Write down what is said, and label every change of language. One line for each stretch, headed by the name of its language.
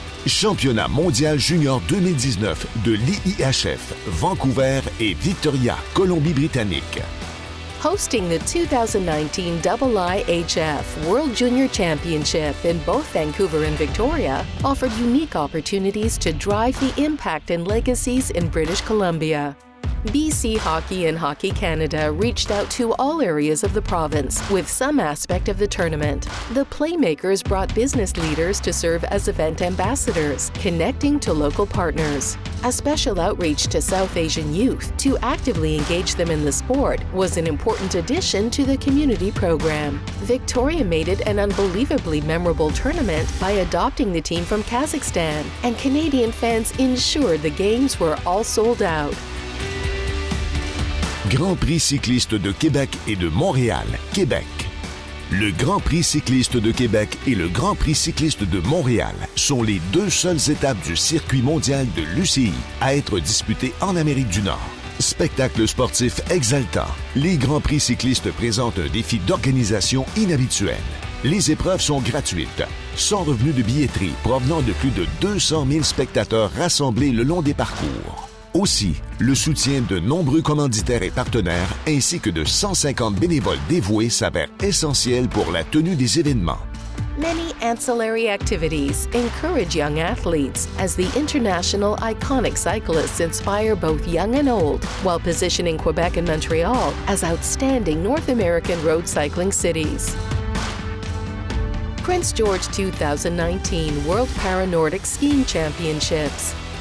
French: Championnat mondial junior 2019 de l'IIHF, Vancouver et Victoria, Colombie-Britannique.
English: Hosting the 2019 IIHF World Junior Championship in both Vancouver and Victoria offered unique opportunities to drive the impact and legacies in British Columbia. BC Hockey and Hockey Canada reached out to all areas of the province with some aspect of the tournament. The Playmakers brought business leaders to serve as event ambassadors, connecting to local partners. A special outreach to South Asian youth to actively engage them in the sport was an important addition to the community program. Victoria made it an unbelievably memorable tournament by adopting the team from Kazakhstan, and Canadian fans ensured the games were all sold out.
French: Grand Prix cycliste de Québec et de Montréal, Québec. Le Grand Prix cycliste de Québec et le Grand Prix cycliste de Montréal sont les deux seules étapes du circuit mondial de l'UCI à être disputées en Amérique du Nord. Spectacle sportif exaltant, les Grands Prix cyclistes présentent un défi d'organisation inhabituel. Les épreuves sont gratuites, sans revenu de billetterie provenant de plus de 200 000 spectateurs rassemblés le long des parcours. Aussi, le soutien de nombreux commanditaires et partenaires ainsi que de 150 bénévoles dévoués s'avère essentiel pour la tenue des événements.
English: Many ancillary activities encourage young athletes as the international iconic cyclists inspire both young and old, while positioning Quebec and Montreal as outstanding North American road cycling cities. Prince George 2019 World Para-Nordic Skiing Championships.